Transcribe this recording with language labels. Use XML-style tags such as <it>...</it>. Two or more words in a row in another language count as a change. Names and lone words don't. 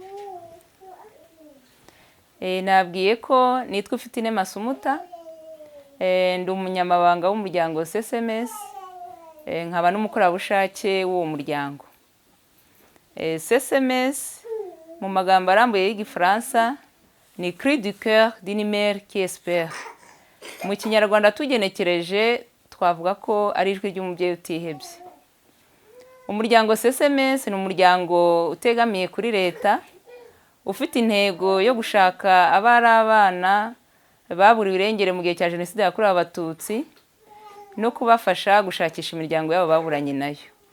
<rw>Nabwiye ko nitwa Ufiteinema Umuta, ndi umunyamabanga w'umuryango CCMES, nkaba n'umukorerabushake w'uwo muryango. CCMES mu magambo arambuye y'Igifaransa ni cri du cœur d'une mère qui espère. Mu Kinyarwanda tugenekereje twavuga ko ari ijwi ry'umubyeyi utihebye. Umuryango CCMES ni umuryango utegamiye kuri leta, ufite intego yo gushaka abari abana baburiwe irengero mu gihe cya Jenoside yakorewe Abatutsi, no kubafasha gushakisha imiryango yabo baburanye nayo.</rw>